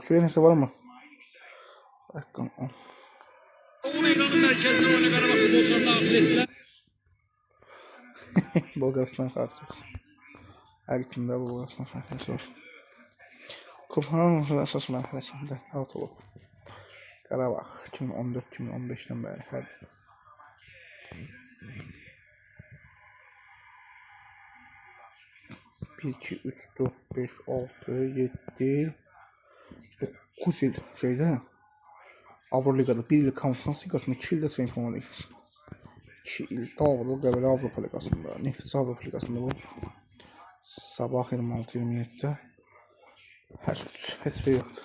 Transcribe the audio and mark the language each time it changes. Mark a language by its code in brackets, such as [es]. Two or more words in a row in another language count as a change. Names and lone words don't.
[tr] Şuraya neyse var mı? Bakın. İran'ın merkezine oyuna Karabağ futbolcularını dahil ettiler. Bulgaristan hatırası. Her kimde Bulgaristan hatırası var. [az] Kupanın esas mərhələsində alt olub. Qarabağ 2014-2015-dən bəri hər 1, 2, 3, 4, 5, 6, 7, 9 il şeydə Avroligada 1 il Konferans Liqasında 2 ildə Çempionlar Liqasında 2 il davamlı Qəbələ Avropa Liqasında Neftçi Avropa Liqasında bu Sabah 26-27-də heç bir yoxdur.